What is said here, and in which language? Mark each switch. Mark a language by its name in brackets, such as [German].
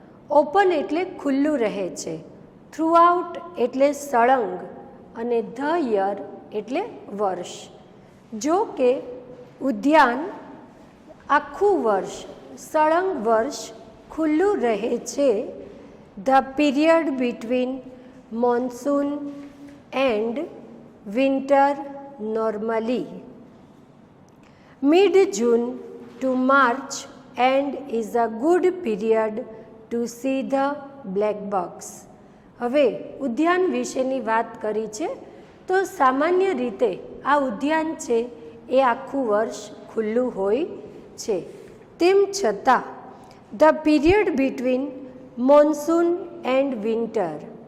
[Gujarati] Open એટલે ખુલ્લું રહે છે, થ્રુઆઉટ એટલે સળંગ અને ધ યર એટલે વર્ષ. જો કે ઉદ્યાન આખું વર્ષ, સળંગ વર્ષ ખુલ્લું રહે છે. [English] The period between monsoon and winter normally mid-June to March and is a good period to see the black bucks. [Gujarati] હવે ઉદ્યાન વિશેની વાત કરી છે તો સામાન્ય રીતે આ ઉદ્યાન છે એ આખું વર્ષ ખુલ્લું હોય છે. તેમ છતાં [English] The period between monsoon and winter.